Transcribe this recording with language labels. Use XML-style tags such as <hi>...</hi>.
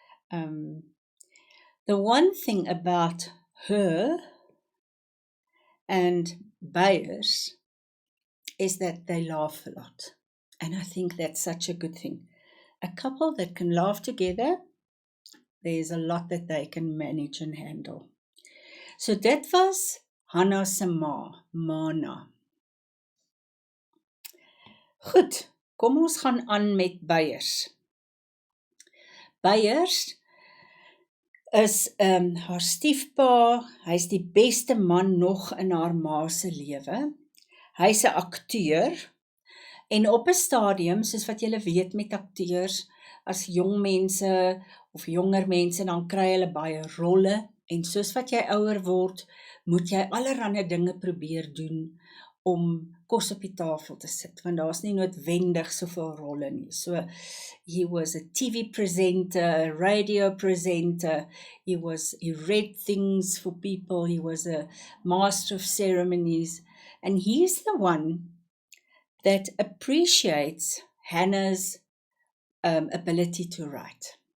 <en>The one thing about her and Beyers is that they laugh a lot. And I think that's such a good thing. A couple that can laugh together, there's a lot that they can manage and handle.</en> <af>So dit was Hannah se ma, Mana. Goed, kom ons gaan aan met Beyers. Beyers is haar stiefpa, hy's die beste man nog in haar ma se lewe. Hy's 'n akteur en op 'n stadium, soos wat julle weet met akteurs, as jong mense of jonger mense, dan kry hulle baie rolle en soos wat jy ouer word, moet jy allerlei dinge probeer doen om kos op die tafel te sit, want daar's nie noodwendig soveel rolle nie.</af> <en>So, he was a TV presenter, a radio presenter, he read things for people, he was a master of ceremonies, and he's the one that appreciates Hannah's ability to write.</en>